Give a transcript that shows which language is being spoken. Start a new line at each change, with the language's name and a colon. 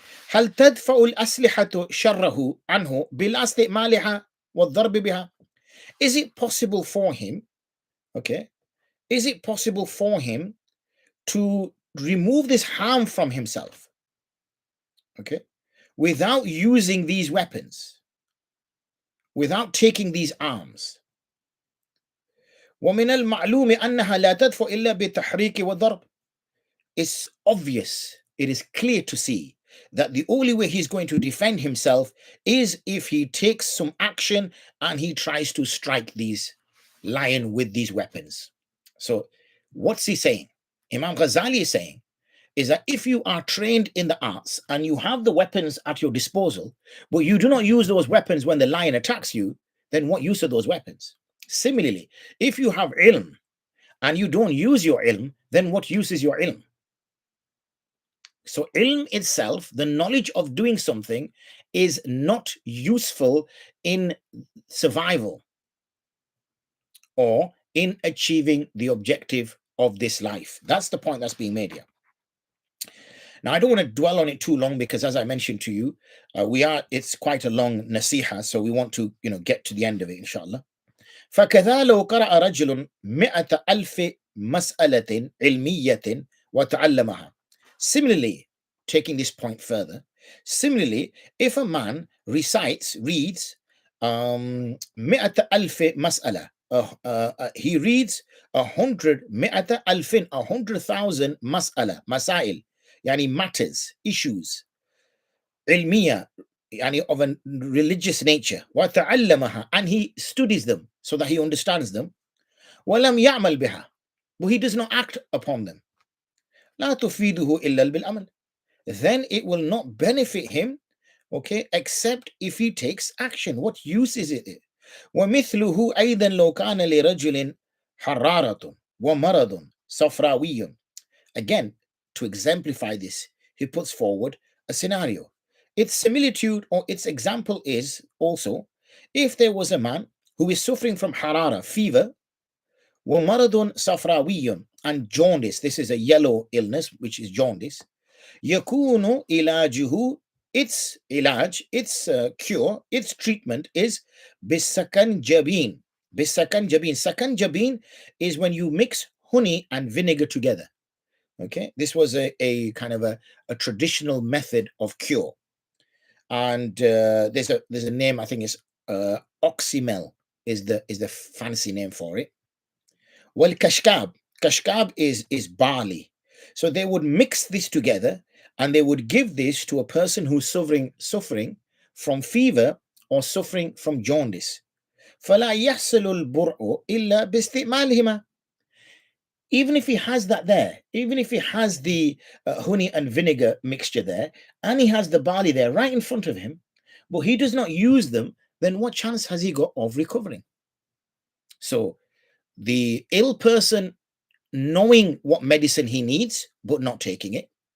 Arabic: هل تدفع الأسلحة شره عنه بلا استعمالها والضرب بها?
English: Is it possible for him, okay, is it possible for him to remove this harm from himself, okay, without using these weapons, without taking these arms?
Arabic: ومن المعلوم أنها لا تدفع إلا بالتحريك والضرب.
English: It's obvious, it is clear to see that the only way he's going to defend himself is if he takes some action and he tries to strike these lion with these weapons. So what's he saying? Imam Ghazali is saying is that if you are trained in the arts and you have the weapons at your disposal, but you do not use those weapons when the lion attacks you, then what use are those weapons? Similarly, if you have ilm and you don't use your ilm, then what use is your ilm? So ilm itself, the knowledge of doing something, is not useful in survival or in achieving the objective of this life. That's the point that's being made here. Now, I don't want to dwell on it too long because, as I mentioned to you, it's quite a long nasiha, so we want to, get to the end of it, inshallah.
Arabic: فكذا لو قرأ رجل 100,000 مسألة علمية وتعلمها.
English: Similarly, taking this point further, similarly, if a man reads 100,000
Arabic: مسألة,
English: he reads 100,000 مسألة,
Arabic: مسائل, يعني
English: matters, issues,
Arabic: علمية, يعني
English: of a religious nature,
Arabic: وتعلمها,
English: and he studies them so that he understands them,
Arabic: ولم يعمل بها,
English: but he does not act upon them,
Arabic: لا تفيده إلا بالعمل,
English: then it will not benefit him, okay, except if he takes action. What use is it?
Arabic: ومثله أيضا لو كان لرجل حرارة ومرض صفراوي.
English: Again, to exemplify this, he puts forward a scenario. Its similitude or its example is also if there was a man who is suffering from harara, fever,
Arabic: ومرض صفراوي,
English: and jaundice. This is a yellow illness, which is jaundice.
Arabic: يكون علاجه,
English: its ilaj, its cure, its treatment is
Arabic: بالسكنجبين. بالسكنجبين.
English: Sakanjabin is when you mix honey and vinegar together. Okay, this was a kind of a traditional method of cure, and there's a name, I think it's oxymel is the fancy name for it. Well, kashkab is barley, so they would mix this together and they would give this to a person who's suffering from fever or suffering from jaundice.
Arabic: فلا يحصل البرء إلا باستعمالهما.
English: Even if he has that there, even if he has the honey and vinegar mixture there, and he has the barley there right in front of him, but he does not use them, then what chance has he got of recovering? So the ill person knowing what medicine he needs, but not taking it.